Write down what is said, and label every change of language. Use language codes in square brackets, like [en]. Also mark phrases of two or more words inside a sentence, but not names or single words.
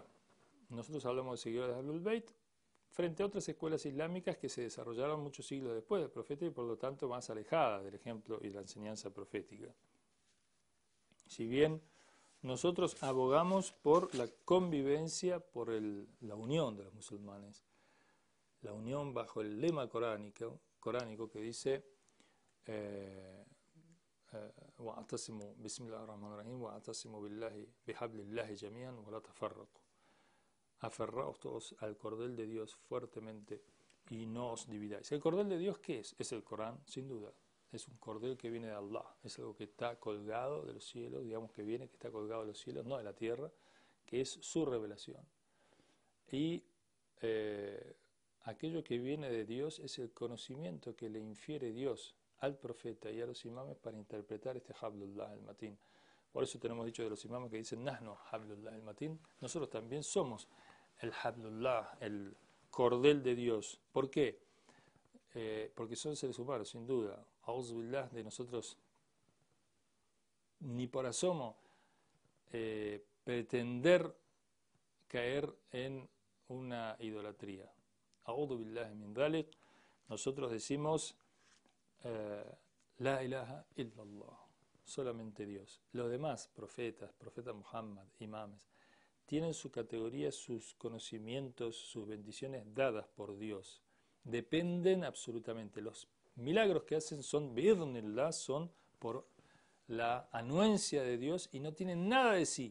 [es] Nosotros hablamos de seguidores de Ahlul Bayt frente a otras escuelas islámicas que se desarrollaron muchos siglos después del profeta y por lo tanto más alejadas del ejemplo y la enseñanza profética. Si bien nosotros abogamos por la convivencia, por la unión de los musulmanes, la unión bajo el lema coránico que dice [ar] وَاعْتَصِمُوا بِسْمِ اللَّهِ الرَّحْمَنِ الرَّحِيمِ وَاعْتَصِمُوا بِحَبْلِ اللَّهِ جَمِيعًا وَلَا تَفَرَّقُوا. [es] Aferraos todos al cordel de Dios fuertemente y no os dividáis. ¿El cordel de Dios qué es? Es el Corán, sin duda. Es un cordel que viene de Allah, es algo que está colgado de los cielos, digamos que está colgado de los cielos, no de la tierra, que es su revelación. Y aquello que viene de Dios es el conocimiento que le infiere Dios al profeta y a los imames para interpretar este [ar] حبل الله المتين. [es] Por eso tenemos dicho de los imames que dicen [ar] نحن حبل الله المتين. [es] Nosotros también somos el Hablullah, el cordel de Dios. ¿Por qué? Porque son seres humanos, sin duda. [ar] أعوذ بالله, [es] de nosotros ni por asomo pretender caer en una idolatría. [ar] أعوذ بالله من ذلك. [es] Nosotros decimos [ar] لا إله إلا الله, [es] solamente Dios. Los demás profetas, profeta Muhammad, imames, tienen su categoría, sus conocimientos, sus bendiciones dadas por Dios. Dependen absolutamente. Los milagros que hacen son bi'idhnillah, son por la anuencia de Dios y no tienen nada de sí.